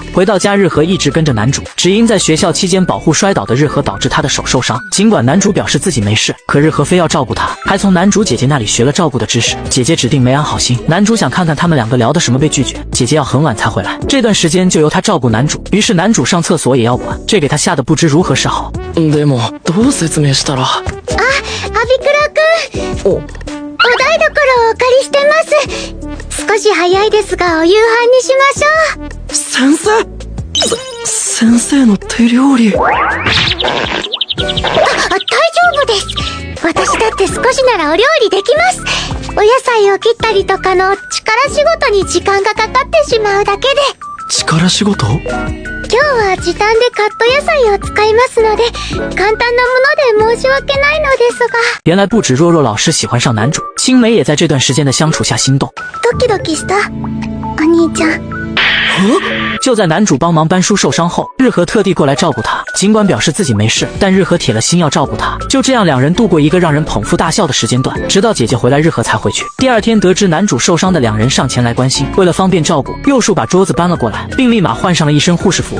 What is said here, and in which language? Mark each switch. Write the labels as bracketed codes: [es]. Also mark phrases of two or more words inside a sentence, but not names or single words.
[zh] 回到家，日和一直跟着男主，只因在学校期间保护摔倒的日和，导致他的手受伤。尽管男主表示自己没事，可日和非要照顾他，还从男主姐姐那里学了照顾的知识。姐姐指定没安好心，男主想看看他们两个聊的什么被拒绝，姐姐要很晚才回来，这段时间就由他照顾男主。于是男主上厕所也要管，这给他吓得不知如何是好。 [ja] でもどう説明したら。アビクラくん。お台所をお借りしてます。少し早いですがお夕飯にしましょう。先生。先生の手料理。大丈夫です。私だって少しならお料理できます。お野菜を切ったりとかの力仕事に時間がかかってしまうだけで。力仕事？今日は時短でカット野菜を使いますので、簡単なもので申し訳ないのですが。 [zh] 原来不止若若老师喜欢上男主，青梅也在这段时间的相处下心动。 [ja] ドキドキした？お兄ちゃん。 [zh] 就在男主帮忙搬书受伤后，日和特地过来照顾他。尽管表示自己没事，但日和铁了心要照顾他。就这样，两人度过一个让人捧腹大笑的时间段，直到姐姐回来，日和才回去。第二天得知男主受伤的两人上前来关心，为了方便照顾，右树把桌子搬了过来，并立马换上了一身护士服。